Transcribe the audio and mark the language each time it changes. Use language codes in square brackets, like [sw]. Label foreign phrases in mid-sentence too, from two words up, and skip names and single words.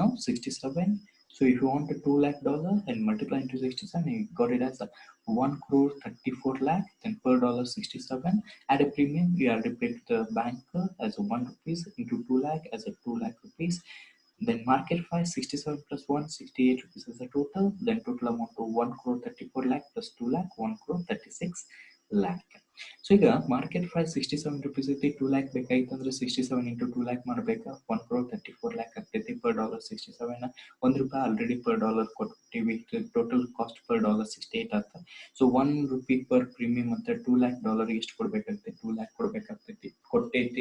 [en] Market price now 67 So if you want a $2 lakh and multiply into 67, you got it as a 1 crore 34 lakh, then per dollar 67. At a premium, we already paid to the banker as a 1 rupees into 2 lakh as a 2 lakh rupees. Then market price 67 plus 1, 68 rupees as a total. Then total amount to 1 crore 34 lakh plus 2 lakh, 1 crore 36 lakh. [kn] ಸೊ ಈಗ [en] market price 67 rupees [kn] ಐತಿ. 2 ಲ್ಯಾಕ್ ಬೇಕಾಯ್ತು ಅಂದ್ರೆ 67 [en] into 2 lakh [kn] ಮಾಡ್ಬೇಕಾ, 1 crore 34 lakh ಆಗ್ತೈತಿ. [en] per dollar 67, ₹1 already per dollar ಕೊಟ್ಟಿವಿ. total cost per dollar 68 [kn] ಆಗ್ತದೆ. [en] so ₹1 per premium [kn] ಅಂತ $2 lakh ಎಷ್ಟು ಕೊಡ್ಬೇಕಾಗ್ತೈತಿ, 2 lakh ಕೊಡ್ಬೇಕಾಗ್ತೈತಿ, ಕೊಟ್ಟೈತಿ.